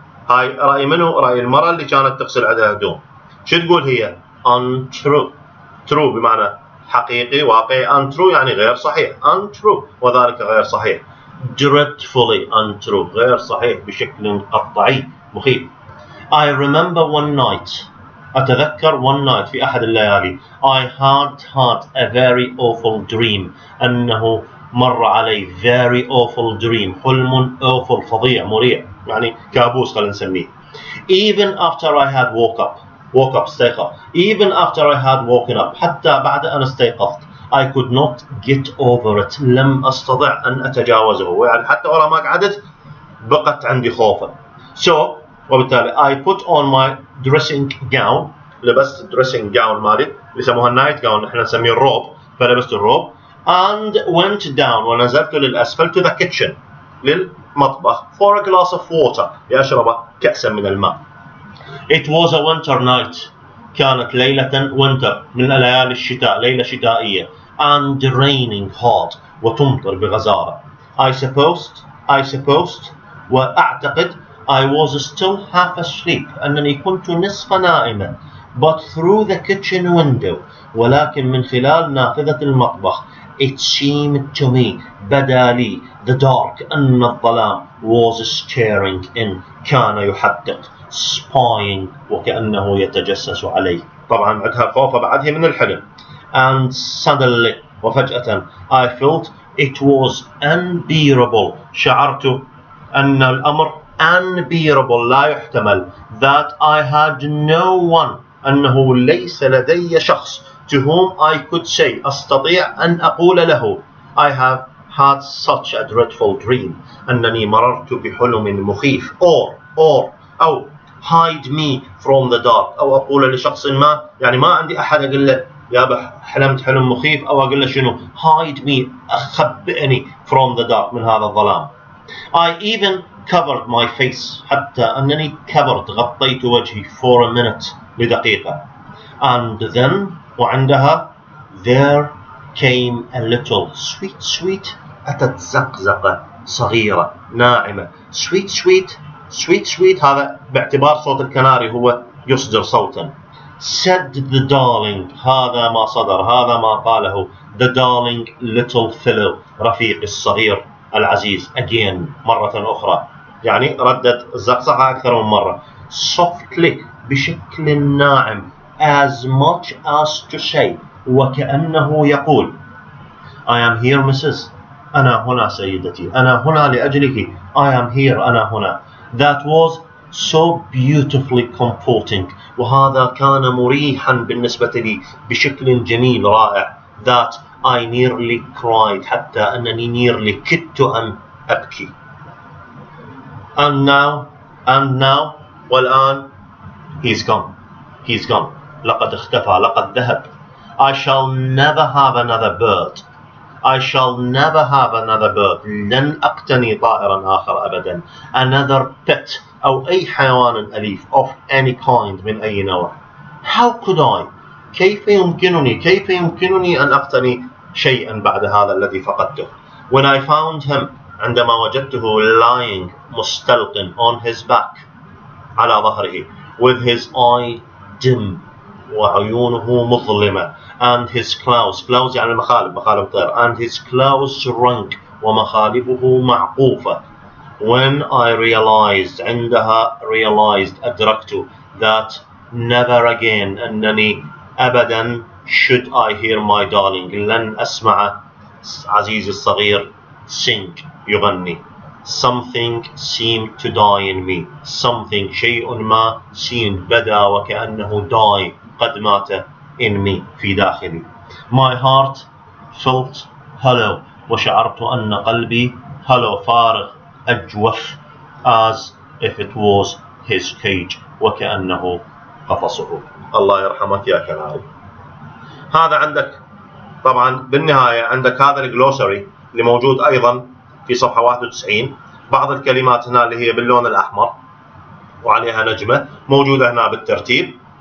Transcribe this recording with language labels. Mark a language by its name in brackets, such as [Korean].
[Arabic] هاي رأي منه؟ رأي المرأة اللي كانت تغسل عندها هدوم. شو تقول هي؟ [English] untrue true [Arabic] بمعنى حقيقي واقعي untrue يعني غير صحيح untrue وذلك غير صحيح [English] dreadfully untrue [Arabic] غير صحيح بشكل قطعي مخيف. [English] I remember one night [Arabic] أتذكر [English] one night [Arabic] في أحد الليالي [English] I had a very awful dream [Arabic] أنه مر علي [English] very awful dream [Arabic] حلم [English] awful [Arabic] فظيع مريع يعني كابوس خلينا نسميه. [English] Even after I had woke up [Arabic] استيقظ [English] even after I had woken up [Arabic] حتى بعد أن استيقظت [English] I could not get over it [Arabic] لم أستطع أن أتجاوزه يعني حتى ورا ما قعدت بقت عندي خوفا. [English] So [Arabic] وبالتالي [English] I put on my dressing gown [Arabic] لبست [English] dressing gown [Arabic] مالي اللي يسموها [English] night gown [Arabic] احنا نسميه الروب فلبست الروب [English] and went down [Arabic] ونزلت للأسفل [English] to the kitchen [Arabic] للمطبخ [English] for a glass of water [Arabic] لأشرب كأسا من الماء. [English] It was a winter night [Arabic] كانت ليلة [English] winter [Arabic] من ليالي الشتاء ليلة شتائية [English] and raining hard [Arabic] وتمطر بغزارة. [English] I supposed [Arabic] وأعتقد [English] I was still half asleep [Arabic] أنني كنت نصف نائمة [English] but through the kitchen window [Arabic] ولكن من خلال نافذة المطبخ [English] it seemed to me [Arabic] بدا لي [English] the dark [Arabic] أن الظلام [English] was staring in [Arabic] كان يحدق [English] spying [Arabic] وكأنه يتجسس عليه. طبعا عندها خوفة بعدها من الحلم. [English] And suddenly [Arabic] وفجأة [English] I felt it was unbearable [Arabic] شعرت أن الأمر [English] unbearable [Arabic] لا يحتمل [English] that I had no one [Arabic] أنه ليس لدي شخص [English] to whom I could say [Arabic] أستطيع أن أقول له [English] I have had such a dreadful dream [Arabic] أنني مررت بحلم مخيف أو [English] hide me from the dark [Arabic] أو أقول لشخص ما يعني ما عندي أحد أقول له يا حلمت حلم مخيف أو أقول له شنو [English] hide me [Arabic] أخبئني [English] from the dark [Arabic] من هذا الظلام. [English] I even covered my face [Arabic] حتى أنني غطيت وجهي [English] for a minute [Arabic] لدقيقة. [English] And then وعندها there came a little sweet [Arabic] أتت زقزقة صغيرة ناعمة. [English] sweet sweet sweet sweet, [Arabic] هذا باعتبار صوت الكناري هو يصدر صوتا. [English] said the darling، [Arabic] هذا ما صدر، هذا ما قاله [English] the darling little fellow، [Arabic] رفيق الصغير العزيز. [English] again، [Arabic] مرة أخرى، يعني ردت الزقزقة أكثر من مرة. [English] softly، [Arabic] بشكل ناعم. [English] as much as to say، [Arabic] وكأنه يقول [English] I am here Mrs. [Arabic] أنا هنا سيدتي، أنا هنا لأجلك. [English] I am here، [Arabic] أنا هنا. [English] that was so beautifully comforting، [Arabic] وهذا كان مريحا بالنسبة لي بشكل جميل رائع. [English] that I nearly cried، [Arabic] حتى أنني [English] nearly [Arabic] كدت أن أبكي. [English] and now [Arabic] والآن [English] he's gone، [Arabic] لقد اختفى، لقد ذهب. [English] I shall never have another bird، I shall never have another bird، [Arabic] لن أقتني طائرا آخر أبدا. [English] another pet، [Arabic] أو أي حيوان أليف [English] of any kind، [Arabic] من أي نوع. [English] how could I، [Arabic] كيف يمكنني أن أقتني شيئا بعد هذا الذي فقدته. [English] when I found him، [Arabic] عندما وجدته [English] lying، [Arabic] مستلق [English] on his back، [Arabic] على ظهره، [English] with his eye dim، [Arabic] وعيونه مظلمة، [English] and his claws [Arabic] يعني مخالب طير، [English] and his claws shrunk، [Arabic] ومخالبه معقوفة. [English] when I realized، [Arabic] عندها أدركت [English] that never again، [Arabic] أنني أبدا [English] should I hear my darling، [Arabic] لن أسمع عزيزي الصغير [English] sing، [Arabic] يغني. [English] something seemed to die in me، something، [Arabic] شيء ما، [English] seemed، [Arabic] بدا وكأنه [English] die، [Arabic] قد مات، [English] in me، [Arabic] في داخلي. [English] my heart felt hollow، [Arabic] وشعرت أن قلبي [English] hollow، [Arabic] فارغ، أجوف، [English] as if it was his cage، [Arabic] وكأنه قفصه. الله يرحمك يا كناري. هذا عندك طبعا بالنهاية، عندك هذا الجلوسري اللي موجود أيضا في صفحة 91. بعض الكلمات هنا اللي هي باللون الأحمر وعليها نجمة موجودة هنا بالترتيب.